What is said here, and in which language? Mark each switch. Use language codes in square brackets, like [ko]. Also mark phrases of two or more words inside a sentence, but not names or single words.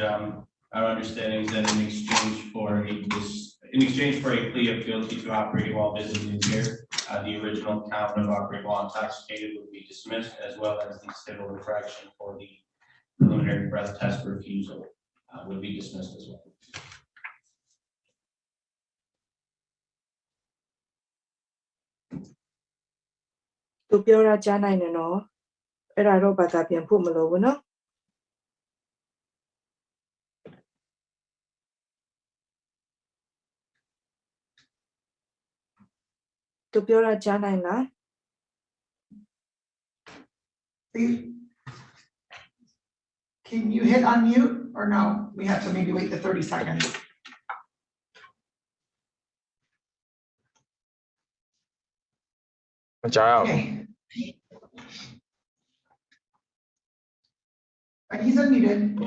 [en] Our understanding is that in exchange for a plea of guilty to operating while visibly impaired, the original count of operating while intoxicated would be dismissed, as well as the civil infraction for the preliminary breath test refusal would be dismissed as well. [my] Tuပြောတာကြားနိုင်တယ်နော်အဲ့ဒါတော့ဘာသာပြန်ဖို့မလိုဘူးနော်သူပြောတာကြားနိုင်လား [en] Can you hit unmute or no? We have to maybe wait the 30 seconds. Okay. He's unmuted.